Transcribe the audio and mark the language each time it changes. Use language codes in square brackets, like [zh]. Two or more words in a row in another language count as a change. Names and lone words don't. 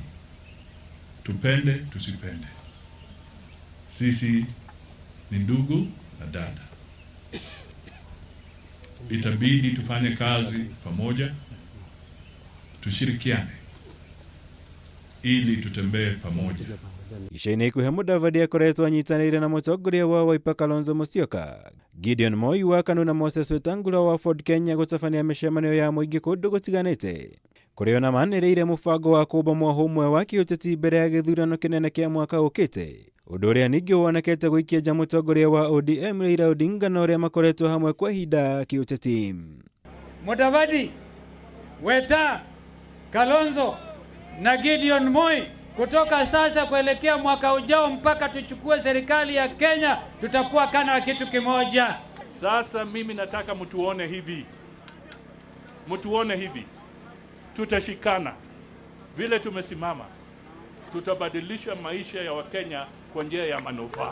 [sw] Tupende tusipende. Sisi ni ndugu na dada. Itabidi tufanye kazi pamoja, tushirikiane ili tutembee pamoja. [ki] Ishaine ikuhe Mudavadi akoretwo anyitanĩire na mutongoria wa Wiper Kalonzo Musyoka, Gideon Moi wa KANU na Moses Wetangula wa Ford Kenya gutabania mĩcemanio ya mũingĩ kũndũ gũtiganĩte. Kũrĩ ona manĩrĩire mũbango wa kũũmba ũmwe wa kĩũteti mbere ya gĩthurano kĩnene kĩa mwaka ũkĩte. Ũndũ ũrĩa ningĩ wonekete gũikia nja mutongoria wa ODM Raila Odinga na ũrĩa makoretwo hamwe kwa ihinda kĩũteti. [sw] Mudavadi, Weta, Kalonzo na Gideon Moi, kutoka sasa kuelekea mwaka ujao mpaka tuchukue serikali ya Kenya, tutakuwa kana kitu kimoja. Sasa mimi nataka mtuone hivi. Tutashikana. Vile tumesimama, tutabadilisha maisha ya Wakenya kwa njia ya manufaa.